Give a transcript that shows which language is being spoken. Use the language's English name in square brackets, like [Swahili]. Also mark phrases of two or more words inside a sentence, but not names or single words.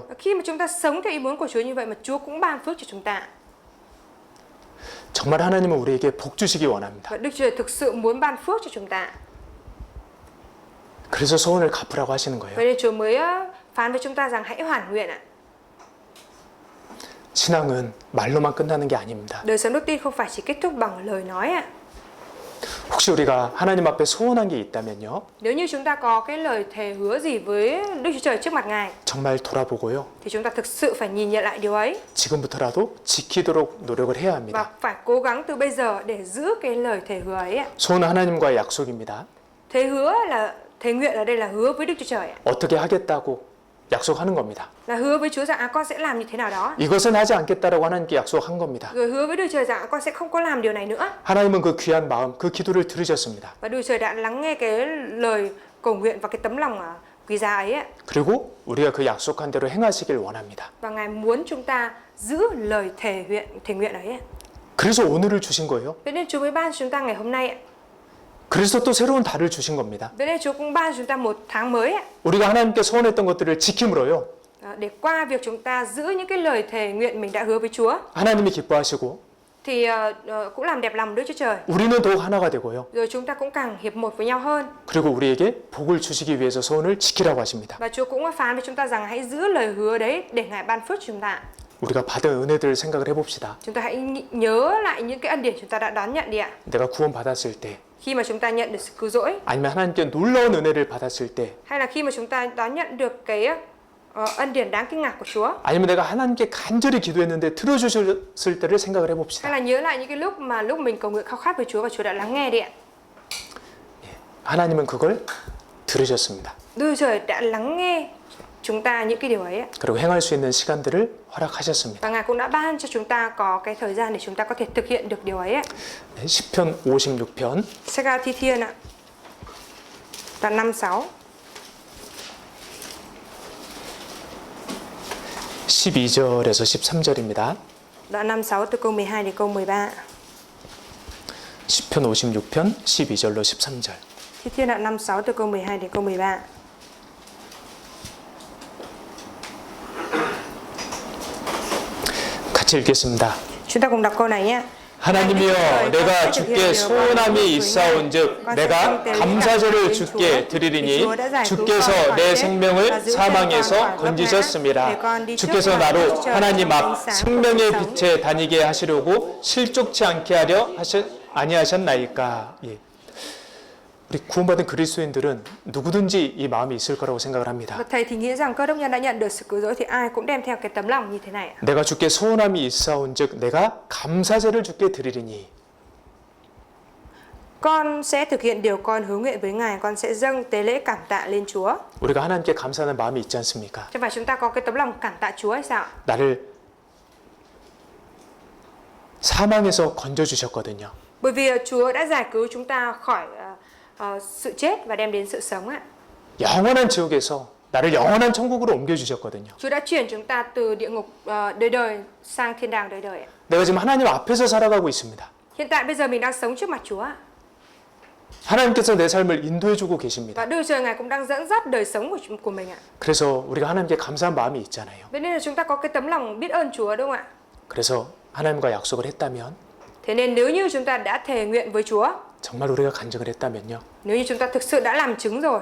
[Vietnamese] Khi mà chúng ta sống theo ý muốn của Chúa như vậy mà Chúa cũng ban phước cho chúng ta. [Korean] 정말 하나님은 우리에게 복 주시기 원합니다. [Vietnamese] Và Đức Trời thực sự muốn ban phước cho chúng ta. [Korean] 그래서 소원을 갚으라고 하시는 거예요. [Vietnamese] Vậy nên Chúa mới phán với chúng ta rằng hãy hoàn nguyện ạ. [Korean] 신앙은 말로만 끝나는 게 아닙니다. [Vietnamese] Đời sống đức tin không phải chỉ kết thúc bằng lời nói ạ. [Korean] 혹시 우리가 하나님 앞에 소원한 게 있다면요. [Vietnamese] Nếu như chúng ta có cái lời thề hứa gì với Đức Chúa Trời trước mặt Ngài [Korean] 정말 돌아보고요. [Vietnamese] thì chúng ta thực sự phải nhìn nhận lại điều ấy [Korean] 지금부터라도 지키도록 노력을 해야 [Vietnamese] và [Korean] 합니다. [Vietnamese] phải cố gắng từ bây giờ để giữ cái lời thề hứa ấy ạ. [Korean] 소원은 하나님과의 약속입니다. [Vietnamese] Thề hứa là thề nguyện ở đây là hứa với Đức Chúa Trời ạ. [Korean] 어떻게 하겠다고 약속하는 겁니다. [Vietnamese] Là hứa với Chúa rằng con sẽ làm như thế nào đó. [Korean] 이것은 하지 않겠다라고 하나님께 약속한 겁니다. [Vietnamese] Rồi hứa với Đức Trời rằng con sẽ không có làm điều này nữa. [Korean] 하나님은 그 귀한 마음, 그 기도를 들으셨습니다. [Vietnamese] Và Đức Trời đã lắng nghe cái lời cầu nguyện và cái tấm lòng quý giá ấy ạ. [Korean] 그리고 우리가 그 약속한 대로 행하시길 원합니다. [Vietnamese] Và Ngài muốn chúng ta giữ lời thề nguyện ấy ạ. [Korean] 그래서 오늘을 주신 거예요. [Vietnamese] Vậy nên Chúa mới ban chúng ta ngày hôm nay ạ. [Korean] 그래서 또 새로운 달을 주신 겁니다. [Vietnamese] Vậy nên Chúa cũng ban chúng ta một tháng mới ạ. [Korean] 우리가 하나님께 소원했던 것들을 지킴으로요. [Vietnamese] Để qua việc chúng ta giữ những cái lời thề nguyện mình đã hứa với Chúa [Korean] 하나님이 기뻐하시고 [Vietnamese] thì cũng làm đẹp lòng Đức Chúa Trời. [Korean] 우리는 더욱 하나가 되고요. [Vietnamese] Rồi chúng ta cũng càng hiệp một với nhau hơn. [Korean] 그리고 우리에게 복을 주시기 위해서 소원을 지키라고 하십니다. [Vietnamese] Và Chúa cũng phán với chúng ta rằng hãy giữ lời hứa đấy để Ngài ban phước cho chúng ta. [Korean] 우리가 받은 은혜들을 생각을 해봅시다. [Vietnamese] Chúng ta hãy nhớ lại những cái ân điển chúng ta đã đón nhận đi ạ. [Korean] 내가 구원받았을 때 [Vietnamese] Khi mà chúng ta nhận được sự cứu rỗi [Korean] 아니면 하나님께 놀라운 은혜를 받았을 때 [Vietnamese] hay là khi mà chúng ta đón nhận được cái ân điển đáng kinh ngạc của Chúa, [Korean] 아니면 내가 하나님께 간절히 기도했는데 들어주셨을 때를 생각을 [Vietnamese] hay [Korean] 해봅시다. [Vietnamese] là nhớ lại những cái lúc mình cầu nguyện khao khát với Chúa và Chúa đã lắng nghe đi ạ. [Korean] 하나님은 그걸 들으셨습니다. [Vietnamese] Đức Trời đã lắng nghe chúng ta những cái điều ấy ạ. [Korean] 그리고 행할 수 있는 시간들을 허락하셨습니다. [Vietnamese] Và Ngài cũng đã ban cho chúng ta có cái thời gian để chúng ta có thể thực hiện được điều ấy ạ. [Korean] 네, 시편 56편 [Vietnamese] Sa-ga Thi Thiên ạ. Đoạn 56. [Korean] 12절에서 13절입니다. [Vietnamese] Đoạn 56 từ câu 12 đến câu 13. [Korean] 시편 56편 12절로 13절. [Vietnamese] Thi Thiên đoạn 56 từ câu 12 đến câu 13. [Korean] 같이 읽겠습니다. [Vietnamese] Chúng ta cùng đọc câu này nhé. [Korean] 하나님이여 내가 주께 소원함이 있사온즉 내가 감사절을 주께 드리리니 주께서 내 생명을 사망에서 건지셨습니다. 주께서 나로 하나님 앞 생명의 빛에 다니게 하시려고 실족치 않게 하려 아니하셨나이까. 예. 우리 구원받은 그리스도인들은 누구든지 이 마음이 있을 거라고 생각을 합니다. [Vietnamese] Và thầy thì nghĩ rằng cơ đốc nhân đã nhận được sự cứu rỗi thì ai cũng đem theo cái tấm lòng như thế này. [Korean] 내가 주께 소원함이 있사온즉 내가 감사제를 주께 드리리니. [Vietnamese] Con sẽ thực hiện điều con hứa nguyện với Ngài, con sẽ dâng tế lễ cảm tạ lên Chúa. [Korean] 우리가 하나님께 감사하는 마음이 있지 않습니까? [Vietnamese] Chứ phải chúng ta có cái tấm lòng cảm tạ Chúa hay sao? [Korean] 나를 사망에서 건져 주셨거든요. [Vietnamese] Bởi vì Chúa đã giải cứu chúng ta khỏi sự chết và đem đến sự sống ạ. [Korean] 영원한 지옥에서 나를 영원한 천국으로 옮겨 주셨거든요. [Vietnamese] Chúa đã chuyển chúng ta từ địa ngục đời đời sang thiên đàng đời đời ạ. [Korean] 내가 지금 하나님 앞에서 살아가고 있습니다. [Vietnamese] Hiện tại bây giờ mình đang sống trước mặt Chúa. [Korean] 하나님께서 내 삶을 인도해 주고 계십니다. [Vietnamese] Và Đức Trời Ngài cũng đang dẫn dắt đời sống của mình ạ. [Korean] 그래서 우리가 하나님께 감사한 마음이 있잖아요. [Vietnamese] Vậy nên là chúng ta có cái tấm lòng biết ơn Chúa đúng không ạ? [Korean] 그래서 하나님과 약속을 했다면 [Vietnamese] Thế nên nếu như chúng ta đã thề nguyện với Chúa, [Korean] 정말 우리가 간증을 했다면요. [Vietnamese] nếu như chúng ta thực sự đã làm chứng rồi,